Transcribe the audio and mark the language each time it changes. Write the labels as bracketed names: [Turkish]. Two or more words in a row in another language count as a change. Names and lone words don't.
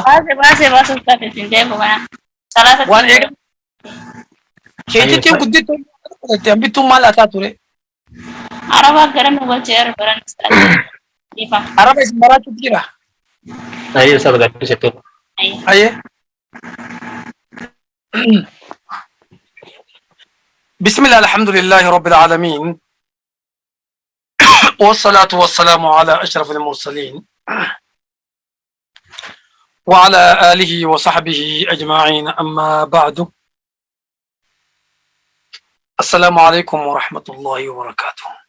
[Oromo] Baase ustaadha isin deemu kana. Salaata. Waan eega. Keetiitiin guddittuu hambittuu maal ataa ture. Araba gara nu wajjin baran ustaadha. Ifa. Araba isin baraachuutu jira. Ayyee sada gaddisitu. Ayyee. [Arabic] بسم الله الحمد لله رب العالمين والصلاة والسلام على أشرف المرسلين وعلى آله وصحبه أجمعين أما بعد السلام عليكم ورحمة الله وبركاته.